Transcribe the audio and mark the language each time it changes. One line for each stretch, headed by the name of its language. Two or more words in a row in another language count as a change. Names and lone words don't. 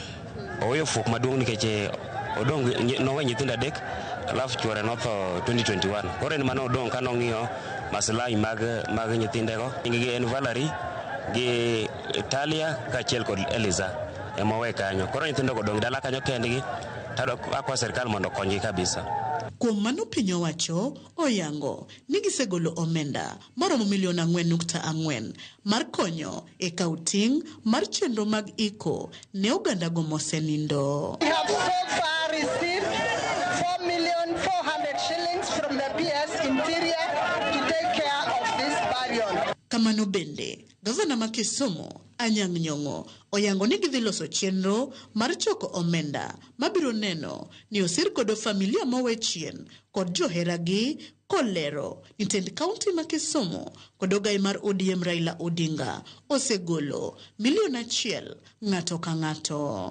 Luo (Kenya and Tanzania): Oweyo fuok maduong' nikech odong nowe nyithindo 3 alafu chuore notho 2021 koro en mano odong ka nong'iyo maslahi mag nyithindego gi en Valerie gi Italia kaachiel kod Eliza emowe kanyo koro nyithindo odong dala kanyo kendgi tado akwa serikal mondo konygi kabisa. Kuom mano piny owacho oyango ni gisegolo omenda maromo milion 4.4 mar konyo e kauting mar chenro mag iko ne oganda go mosenindo.
English: We have so far received 4,400,000 shillings from the PS Interior to take care of this burial.
Luo (Kenya and Tanzania): Kamano bende, gavana ma Kisumu Anyang' Nyong'o oyango ni gidhi loso chenro mar choko omenda mabiro neno ni osir kodo familia mowe chien kod joheragi kolero ni tend kaunti ma Kisumu kod ogai mar ODM Raila Odinga osegolo milion 1 ng'ato ka ng'ato.